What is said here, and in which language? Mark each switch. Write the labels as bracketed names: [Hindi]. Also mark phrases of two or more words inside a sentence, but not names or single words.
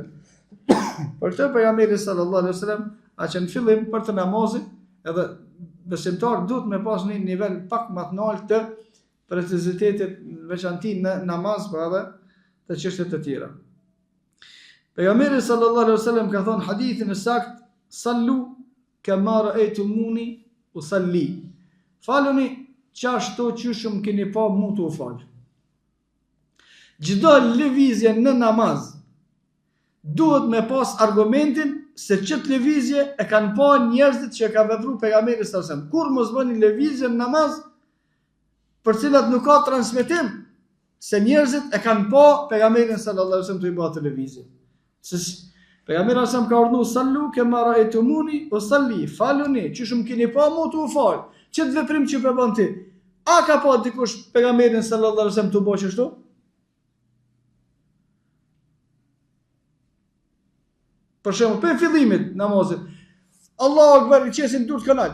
[Albanian] Për të pejgamberi [Arabic] صلى الله عليه وسلم, [Albanian] a që në fillim për të namazit, edhe besimtar duhet me pas një nivel pak më të lartë të precizitetit veçanti në namaz, por edhe të çështjet e tjera. Pejgamberi [Arabic] صلى الله عليه وسلم [Albanian] ka thënë hadithin e saktë: [Arabic] "صلوا كما رأيتموني أصلي." [Albanian] Faluni çashtu çyshum keni pa mu të u fal. Çdo lëvizje në namaz duhet me pas argumentin se çet lëvizje e kanë pa njerëzit që ka vepruar pejgamberi [Arabic] صلى الله عليه وسلم. [Albanian] Kur mos bëni lëvizje në namaz për cilat nuk ka transmetim se njerëzit e kanë pa pejgamberin [Arabic] صلى الله عليه وسلم [Albanian] të i bëjë lëvizje. Se pejgamberi [Arabic] صلى الله عليه وسلم [Albanian] ka urdhëruar: [Arabic] "صلوا كما رأيتموني أصلي." [Albanian] Faluni çyshum keni pa mu të u fal. Çet veprim që po bën ti, a ka pa dikush pejgamberin [Arabic] صلى الله عليه وسلم [Albanian] të bëjë kështu? Për shembull, për fillimit namazit, [Arabic] الله أكبر, [Albanian] i qesin dur të kanal.